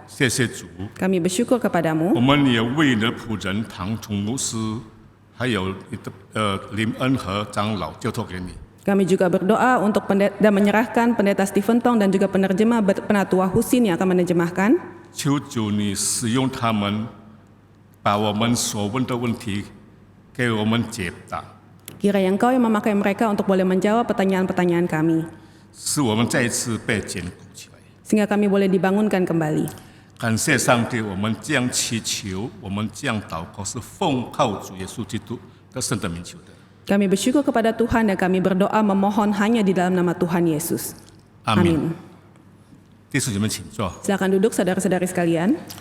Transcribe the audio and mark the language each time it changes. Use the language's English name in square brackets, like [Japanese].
[Chinese] 谢谢主， [Indonesian] Kami bersyukur [Chinese] 我 [Indonesian] kepadamu. [Chinese] 们也为你的仆人唐崇牧师，还有你的林恩和长老交托给你。 [Indonesian] Kami juga berdoa untuk dan menyerahkan pendeta Stephen Tong dan juga penerjemah Penatua Husin yang akan menerjemahkan. [Chinese] 求主你使用他们，把我们所问的问题给我们解答， [Indonesian] Kiranya Engkau yang memakai mereka untuk boleh menjawab pertanyaan-pertanyaan kami, [Chinese] 使我们再一次被坚固起来。 [Indonesian] sehingga kami boleh dibangunkan kembali. [Chinese] 感谢上帝，我们这样祈求，我们这样祷告，是奉靠主耶稣基督的圣的名求的。 [Indonesian] Kami bersyukur kepada Tuhan dan kami berdoa memohon hanya di dalam nama Tuhan Yesus. [Chinese] 阿门。弟兄姐妹，请坐。 [Indonesian] Silakan duduk saudara-saudari sekalian.